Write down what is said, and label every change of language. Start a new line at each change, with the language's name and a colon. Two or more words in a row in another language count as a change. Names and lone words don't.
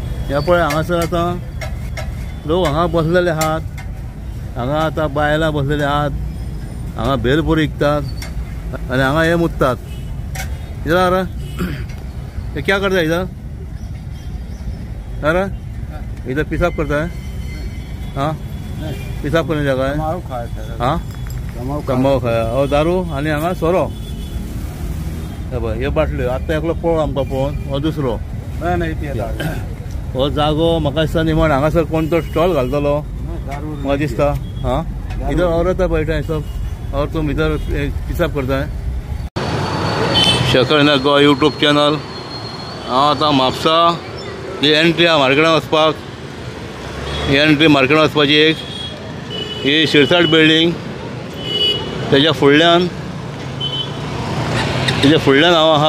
Konkani: हे पळय हांगासर आतां लोक हांगा बसलेले आहात, हांगा आतां बायलां बसलेले आहात, हांगा भेलपुरी विकतात आनी हांगा हे मुततात.
Hindi: इधर ये क्या करता है इधर? अरे इधर पेशाब करता है? हाँ पेशाब करने जगह है. हाँ तंबाखू खाया और दारू
Konkani: आनी हांगा सोरो. हे बाटल्यो आतां एकलो पळोव आमकां पळोवन हो दुसरो हो जागो म्हाका दिसता निमण हांगासर कोण तो स्टॉल घालतलो म्हाका दिसता.
Hindi: हाँ इधर औरत बैठा है सब और तुम इधर पेशाब करता है.
Konkani: शकल गो
English: YouTube channel.
Konkani: हांव आतां म्हापसा ही एंट्री आहा मार्केटान वचपाक. ही एंट्री मार्केटान वचपाची एक ही शिरसाट बिल्डींग तेज्या फुडल्यान हांव आहा.